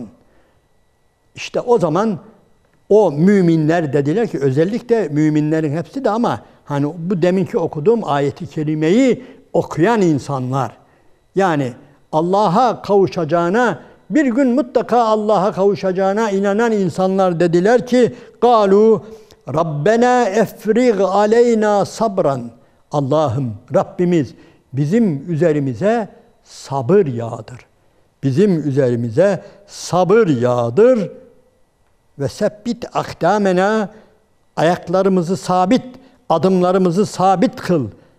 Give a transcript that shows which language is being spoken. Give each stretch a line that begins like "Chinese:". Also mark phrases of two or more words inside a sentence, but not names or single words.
Turkish: İşte o zaman o müminler dediler ki, özellikle müminlerin hepsi de ama hani bu deminki okuduğum ayeti kerimeyi okuyan insanlar, yani Allah'a kavuşacağına, bir gün mutlaka Allah'a kavuşacağına inanan insanlar dediler ki
Arabic: قَالُوا رَبَّنَا اَفْرِغْ عَلَيْنَا
Turkish: sabran. Allah'ım, Rabbimiz bizim üzerimize sabır yağdır. Bizim üzerimize sabır yağdır.
Arabic: وثبت أقدامنا,
Turkish: ayaklarımızı sabit, adımlarımızı sabit kıl.